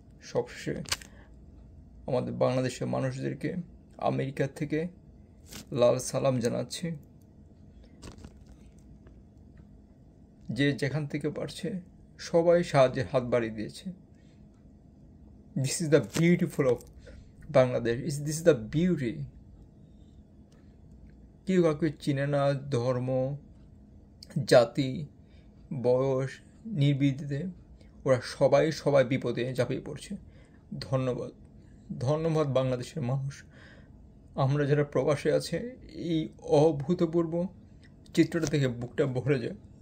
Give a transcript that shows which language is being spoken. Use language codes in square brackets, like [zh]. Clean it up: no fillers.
[bn] সবশেষে আমাদের বাংলাদেশের মানুষদেরকে আমেরিকা থেকে লাল সালাম জানাচ্ছি। যে যেখান থেকে পারছে সবাই সাহায্যের হাত বাড়িয়ে দিয়েছে। [en] This is the beautiful of Bangladesh. This is the beauty. [bn] কেউ কাউকে চিনে না, ধর্ম, জাতি, বয়স নির্বিশেষে ওরা সবাই বিপদে ঝাঁপিয়ে পড়ছে। ধন্যবাদ, ধন্যবাদ বাংলাদেশের মানুষ। আমরা যারা প্রবাসে আছে, এই অভূতপূর্ব চিত্রটা দেখে বুকটা ভরে যায়।